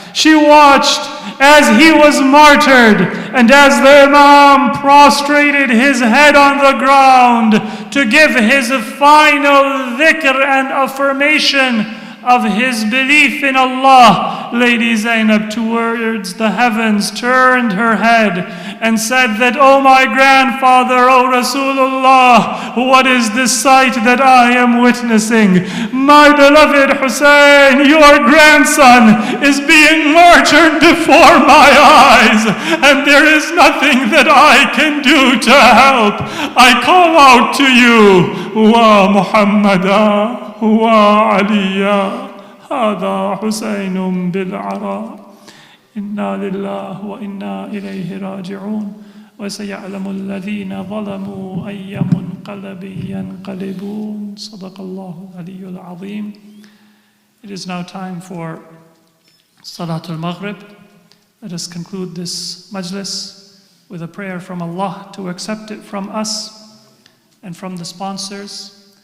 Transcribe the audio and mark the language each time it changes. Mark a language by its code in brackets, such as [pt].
[en] She watched as he was martyred, and as the Imam prostrated his head on the ground to give his final dhikr and affirmation of his belief in Allah, Lady Zainab towards the heavens turned her head and said that, "Oh my grandfather, oh Rasulullah, what is this sight that I am witnessing? My beloved Hussein, your grandson, is being martyred before my eyes, and there is nothing that I can do to help. I call out to you, [ar] wa Muhammadan وعليا هذا حسين بالعراء إنا لله وإنا إليه راجعون وسيعلم الذين ظلموا أي منقلب ينقلبون صدق الله العلي العظيم. [en] It is now time for Salatul Maghrib. Let us conclude this majlis with a prayer from Allah to accept it from us and from the sponsors.